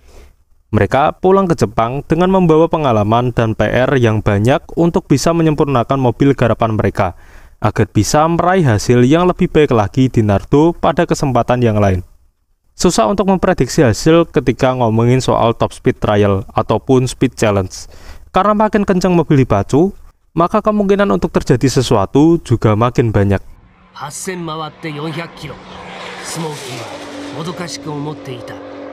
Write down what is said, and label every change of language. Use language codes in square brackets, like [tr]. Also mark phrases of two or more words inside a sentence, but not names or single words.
[id] Mereka pulang ke Jepang dengan membawa pengalaman dan PR yang banyak untuk bisa menyempurnakan mobil garapan mereka, agar bisa meraih hasil yang lebih baik lagi di Naruto pada kesempatan yang lain. Susah untuk memprediksi hasil ketika ngomongin soal [en] top speed trial [id] ataupun [en] speed challenge, [id] karena makin kencang mobil dipacu, maka kemungkinan untuk terjadi sesuatu juga makin banyak. [ja] 8000回って400キロ。スモーキーはもどかしく思っていた。